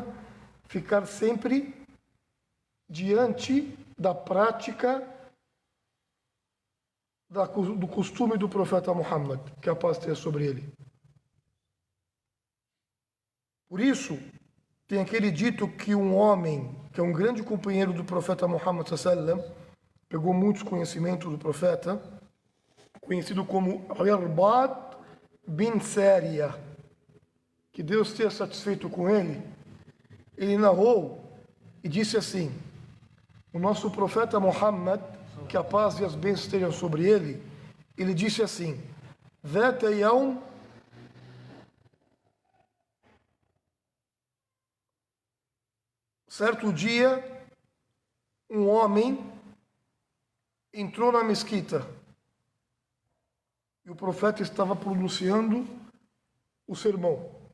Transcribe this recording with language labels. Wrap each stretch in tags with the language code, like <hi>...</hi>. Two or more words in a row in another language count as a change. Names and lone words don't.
<pt>Ficar sempre diante da prática do costume do profeta Muhammad, que a paz esteja sobre ele. Por isso, tem aquele dito que um homem, que é um grande companheiro do profeta Muhammad</pt> <ar>صلى الله عليه وسلم,</ar> <pt>pegou muitos conhecimentos do profeta, conhecido como Irbad bin Sariya, que Deus esteja satisfeito com ele. Ele narrou e disse assim: o nosso profeta Muhammad, que a paz e as bênçãos estejam sobre ele, ele disse assim:</pt> <ar>ذات يوم,</ar> <pt>certo dia, um homem entrou na mesquita e o profeta estava pronunciando o sermão.</pt>